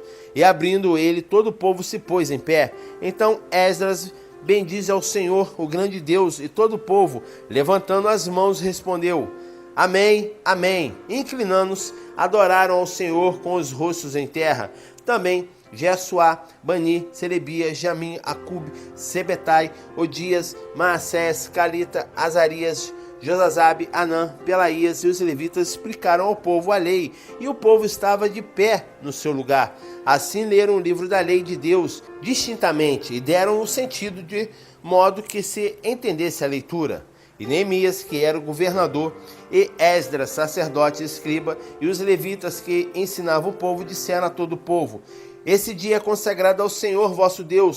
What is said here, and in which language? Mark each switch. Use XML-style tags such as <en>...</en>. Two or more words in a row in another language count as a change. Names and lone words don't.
<pt>E abrindo ele, todo o povo se pôs em pé. Então Esdras bendize ao Senhor, o grande Deus, e todo o povo, levantando as mãos, respondeu: Amém, amém. Inclinando-se, adoraram ao Senhor com os rostos em terra. Também Jesuá, Bani, Serebia, Jamim, Acube, Sebetai, Odias, Maassés, Calita, Azarias, Josazabe, Anã, Pelaías e os levitas explicaram ao povo a lei, e o povo estava de pé no seu lugar. Assim leram o livro da lei de Deus distintamente e deram o sentido de modo que se entendesse a leitura. E Neemias, que era o governador, e Esdras, sacerdote e escriba, e os levitas que ensinavam o povo, disseram a todo o povo: Esse dia é consagrado ao Senhor vosso Deus.</pt>